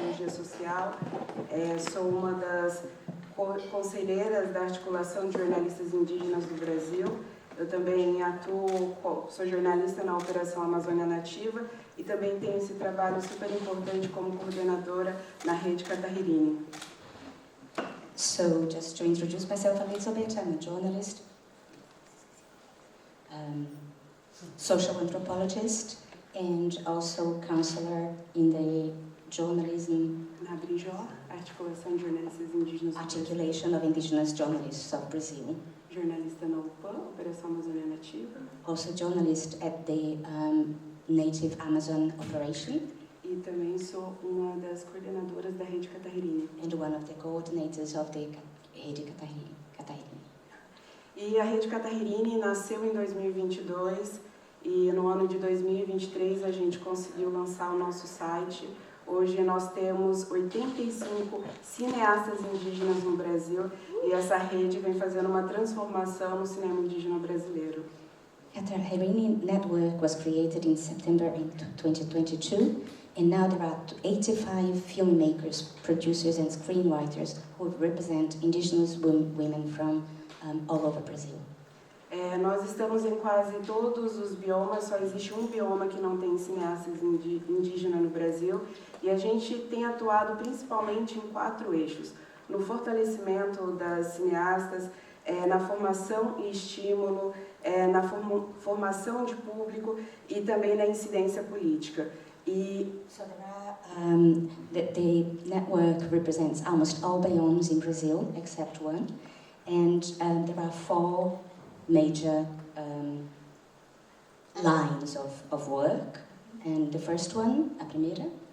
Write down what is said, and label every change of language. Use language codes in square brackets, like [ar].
[pt] Social, sou uma das conselheiras da Articulação de Jornalistas Indígenas do Brasil. Eu também atuo, sou jornalista na Operação Amazônia Nativa e também tenho esse trabalho super importante como coordenadora na Rede Catahirini. [en] So, just to introduce myself a little bit, I'm a journalist, social anthropologist, and also counselor in the journalism [pt] na Brijó, Articulação de Jornalistas Indígenas [en] Articulation of Indigenous Journalists of Brazil. [pt] Jornalista na UPAN, Operação Amazônia Nativa. [en] Also journalist at the Native Amazon Operation. [pt] E também sou uma das coordenadoras da Rede Catahirini. [en] And one of the coordinators of the Rede Catahirini. [pt] E a Rede Catahirini nasceu em 2022 e no ano de 2023 a gente conseguiu lançar o nosso site. Hoje nós temos 85 cineastas indígenas no Brasil e essa rede vem fazendo uma transformação no cinema indígena brasileiro. [en] Catahirini Network was created in September 2022 and now there are 85 filmmakers, producers and screenwriters who represent indigenous women from all over Brazil. [pt] Nós estamos em quase todos os biomas, só existe um bioma que não tem cineastas indígenas no Brasil e a gente tem atuado principalmente em 4 eixos, no fortalecimento das cineastas, na formação e estímulo, na formação de público e também na incidência política. [en] So there are, the network represents almost all biomes in Brazil except one, and there are 4 major lines of work, and the first one, [pt] a primeira.